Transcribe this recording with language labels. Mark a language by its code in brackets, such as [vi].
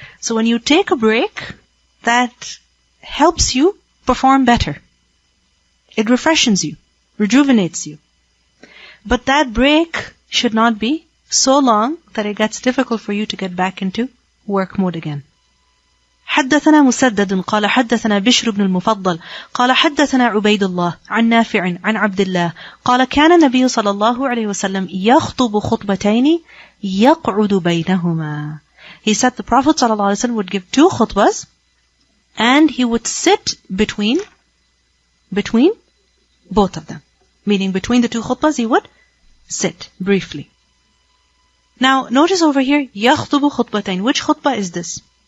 [en] So when you take a break, that helps you perform better. It refreshes you, rejuvenates you. But that break should not be so long that it gets difficult for you to get back into work mode again. [ar] حدثنا مسدد قال حدثنا بشر بن المفضل قال حدثنا عبيد الله عن نافع عن عبد الله قال كان النبي صلى الله عليه وسلم يخطب خطبتين يقعد بينهما. [en] He said the Prophet صلى الله عليه وسلم would give 2 khutbas and he would sit between both of them. Meaning between the 2 khutbas he would sit briefly. Now notice over here [ar] يخطب خطبتين. [en] Which khutbah is this?